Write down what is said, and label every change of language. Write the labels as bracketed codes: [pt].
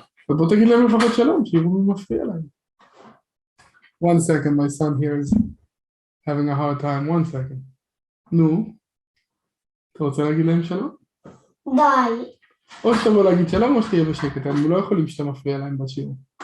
[he] ובוא תגיד להם לפחות שלום, שיראו מי מפריע להם. [en] One second, my son here is having a hard time. One second. [he] נו, אתה רוצה להגיד להם שלום? די. או שאתה בוא להגיד שלום או שתהיה בשקט, הם לא יכולים שאתה מפריע להם בשיעור.